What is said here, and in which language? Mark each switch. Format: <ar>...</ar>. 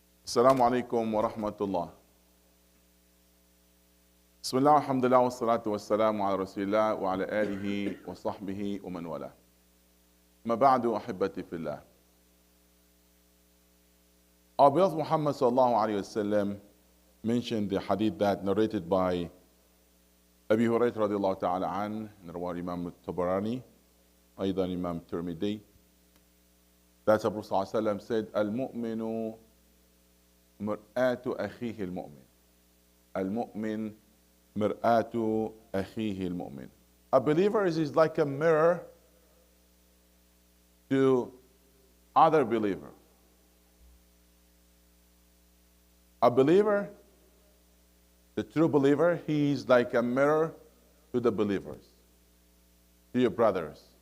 <ar>السلام عليكم ورحمة الله. بسم الله والحمد لله والصلاة والسلام على رسول الله وعلى آله وصحبه ومن والاه. ما بعد أحبتي في الله.</ar> <en>Our beloved Muhammad sallallahu alayhi wasallam mentioned the hadith that narrated by Abi Hurairah radiallahu ta'ala an, رواه Imam al-Tabarani, أيضا Imam Tirmidhi, that the Prophet sallallahu alayhi wasallam said, "Al-mu'minu</en> <ar>مرآة أخيه المؤمن." المؤمن مرآة أخيه المؤمن.</ar> <en>A believer is like a mirror to other believer. A believer, the true believer, he is like a mirror to the believers, to your brothers.</en>